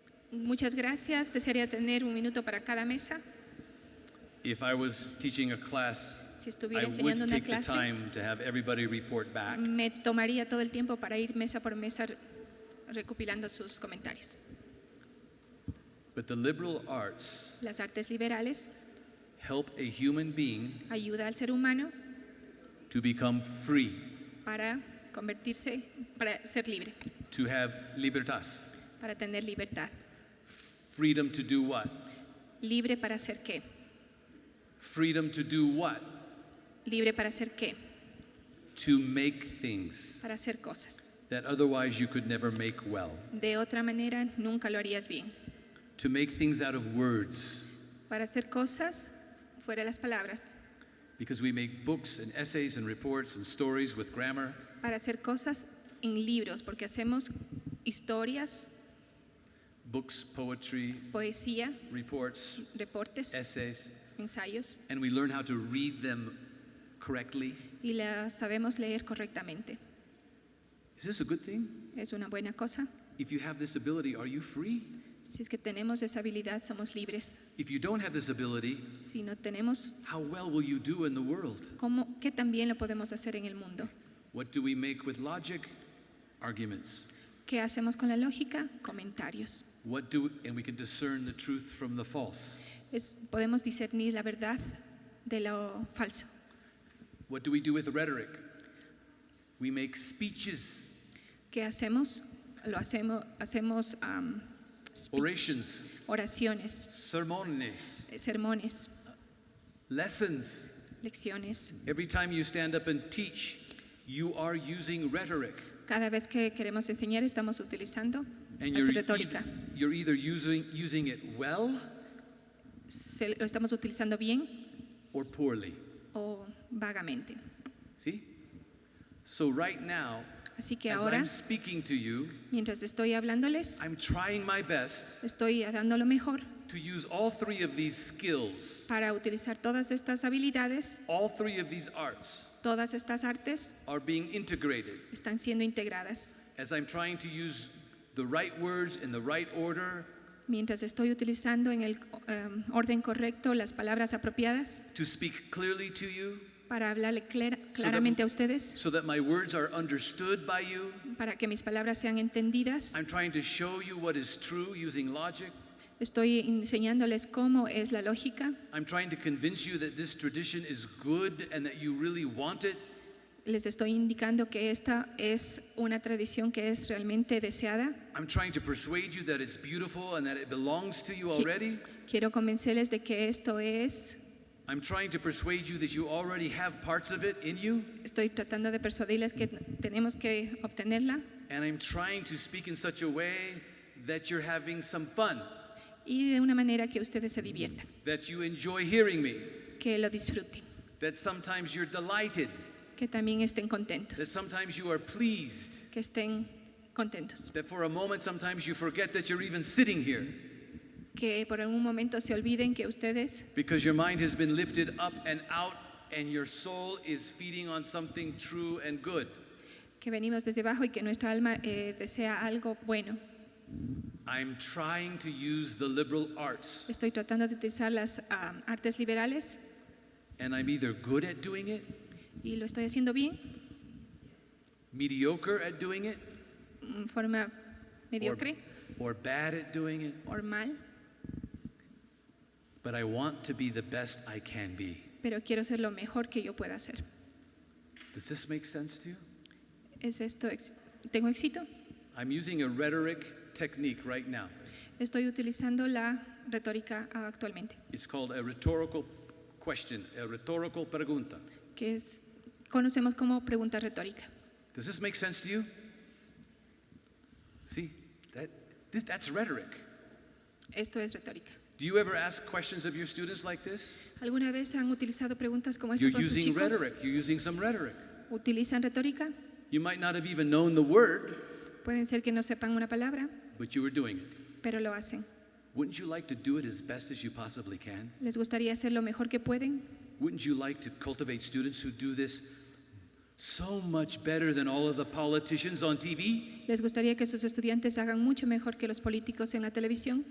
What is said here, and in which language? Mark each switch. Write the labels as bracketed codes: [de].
[es] Muchas gracias. Desearía tener un minuto para cada mesa. [en] If I was teaching a class, [es] Si [en] I [es] estuviera [en] would [es] enseñando una [en] take the [es] clase, [en] time to have everybody report back. [es] me tomaría todo el tiempo para ir mesa por mesa recopilando sus comentarios. [en] But the liberal arts [es] Las artes liberales [en] help a human being [es] ayudan al ser humano [en] to become free, [es] para convertirse, para ser libre, [en] to have libertas. [es] para tener libertad. [en] Freedom to do what? [es] ¿Libre para hacer qué? [en] Freedom to do what? [es] ¿Libre para hacer qué? [en] To make things [es] Para hacer cosas. [en] that otherwise you could never make well. [es] De otra manera, nunca lo harías bien. [en] To make things out of words. [es] Para hacer cosas fuera de las palabras. [en] Because we make books and essays and reports and stories with grammar. [es] Para hacer cosas en libros, porque hacemos historias, [en] Books, poetry, [es] poesía, [en] reports, [es] reportes, [en] essays, [es] ensayos, [en] and we learn how to read them correctly. [es] y las sabemos leer correctamente. [en] Is this a good thing? [es] Es una buena cosa. [en] If you have this ability, are you free? [es] Si es que tenemos esa habilidad, somos libres. [en] If you don't have this ability, [es] Si no tenemos, [en] how well will you do in the world? [es] ¿qué también lo podemos hacer en el mundo? [en] What do we make with logic? Arguments. [es] ¿Qué hacemos con la lógica? Comentarios. [en] And we can discern the truth from the false. [es] Podemos discernir la verdad de lo falso. [en] What do we do with rhetoric? We make speeches, [es] ¿Qué hacemos? Hacemos speech, [en] orations, [es] oraciones, sermones, sermones, [en] lessons. [es] lecciones. [en] Every time you stand up and teach, you are using rhetoric. [es] Cada vez que queremos enseñar estamos utilizando [en] And [es] retórica. [en] you're either using it well [es] Lo estamos utilizando bien [en] or poorly. [es] o vagamente. [en] See? So right now, [es] Así que [en] as [es] ahora, [en] I'm speaking to you, [es] mientras estoy hablándoles, [en] I'm trying my best [es] estoy dando lo mejor [en] to use all three of these skills, [es] para utilizar todas estas habilidades. [en] all three of these arts [es] Todas estas artes [en] are being integrated [es] están siendo integradas. [en] as I'm trying to use the right words in the right order [es] Mientras estoy utilizando en el orden correcto las palabras apropiadas [en] to speak clearly to you [es] para hablarle claramente a ustedes, [en] so that my words are understood by you. [es] para que mis palabras sean entendidas. [en] I'm trying to show you what is true using logic. [es] Estoy enseñándoles cómo es la lógica. [en] I'm trying to convince you that this tradition is good and that you really want it. [es] Les estoy indicando que esta es una tradición que es realmente deseada. [en] I'm trying to persuade you that it's beautiful and that it belongs to you already. [es] Quiero convencerles de que esto es [en] I'm trying to persuade you that you already have parts of it in you, [es] Estoy tratando de persuadirles que tenemos que obtenerla [en] and I'm trying to speak in such a way that you're having some fun, [es] y de una manera que ustedes se diviertan, [en] that you enjoy hearing me, [es] que lo disfruten, [en] that sometimes you're delighted, [es] que también estén [en] that [es] contentos, [en] sometimes you are pleased, [es] que estén contentos, [en] that for a moment sometimes you forget that you're even sitting here [es] que por algún momento se olviden que ustedes, [en] because your mind has been lifted up and out and your soul is feeding on something true and good. [es] que venimos desde abajo y que nuestra alma desea algo bueno. [en] I'm trying to use the liberal arts, [es] Estoy tratando de utilizar las artes liberales [en] and I'm either good at doing it, [es] y lo estoy haciendo bien, [en] mediocre at doing it, [es] en forma mediocre [en] or bad at doing it, [es] o mal, [en] but I want to be the best I can be. [es] pero quiero ser lo mejor que yo pueda hacer. [en] Does this make sense to you? [es] ¿Es esto, tengo éxito? [en] I'm using a rhetoric technique right now. [es] Estoy utilizando la retórica actualmente, [en] It's called a rhetorical question, a rhetorical pregunta. [es] que conocemos como pregunta retórica. [en] Does this make sense to you? See, that's rhetoric. [es] Esto es retórica. [en] Do you ever ask questions of your students like this? [es] ¿Alguna vez han utilizado preguntas como esta [en] You're [es] con sus [en] using [es] chicos? [en] rhetoric. You're using some rhetoric. [es] ¿Utilizan retórica? [en] You might not have even known the word, [es] Pueden ser que no sepan una palabra, [en] but you were doing it. [es] pero lo hacen. [en] Wouldn't you like to do it as best as you possibly can? [es] ¿Les gustaría hacer lo mejor que pueden? [en] Wouldn't you like to cultivate students who do this so much better than all of the politicians on TV [es] ¿Les gustaría que sus estudiantes hagan mucho mejor que los políticos en la televisión?